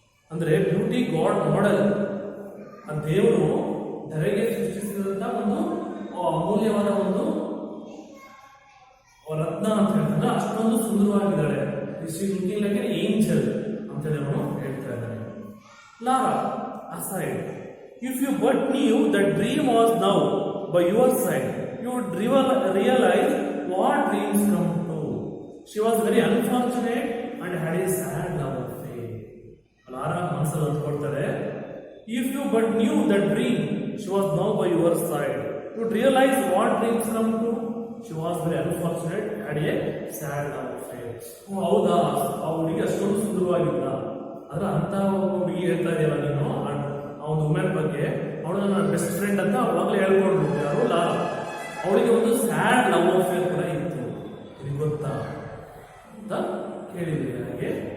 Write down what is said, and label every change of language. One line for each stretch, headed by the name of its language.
Kannada: ಅಂದ್ರೆ beauty god model, ಆ ದೇವರು ಧರೆಗೆ ಸೃಷ್ಟಿಸಿದಂತ ಒಂದು ಅಮೂಲ್ಯವಾದ ಒಂದು ರತ್ನ ಅಂತ ಹೇಳ್ತಾರೆ. ಅಷ್ಟೊಂದು ಸುಂದರವಾಗಿದ್ದಾಳೆ.
English: looking like an angel
Kannada: ಅಂತೇಳಿ ಅವರು ಹೇಳ್ತಾ ಇದ್ದಾರೆ.
English: Laura aside, if you but knew that dream was now by your side, you would realize what dreams come true. She was very unfortunate and had a sad love affair. Laura
Kannada: ಮನಸ್ಸಲ್ಲಿ ಅಂದ್ಕೊಳ್ತಾರೆ,
English: if you but knew that dream she was now by your side, you would realize what dreams come true. She was very unfortunate, had a sad love affair.
Kannada: ಹೌದಾ, ಆ ಹುಡುಗಿ ಅಷ್ಟೊಂದು ಸುಂದರವಾಗಿಲ್ಲ, ಆದ್ರೆ ಅಂತ ಹುಡುಗಿ ಹೇಳ್ತಾ ಇದೆಯಲ್ಲ ನೀನು ಆ ಒಂದು ವುಮೆನ್ ಬಗ್ಗೆ, ಅವಳು ನನ್ನ ಬೆಸ್ಟ್ ಫ್ರೆಂಡ್ ಅಂತ ಅವಾಗಲೇ ಹೇಳ್ಕೊಂಡು ಯಾರು ಲಾರಾ. ಅವಳಿಗೆ ಒಂದು ಸ್ಯಾಡ್ ಲವ್ ಅಫೇರ್ ಕೂಡ ಇತ್ತು, ನಿಮ್ಗೆ ಗೊತ್ತಾ ಅಂತ ಕೇಳಿದ್ರಿ ನನಗೆ.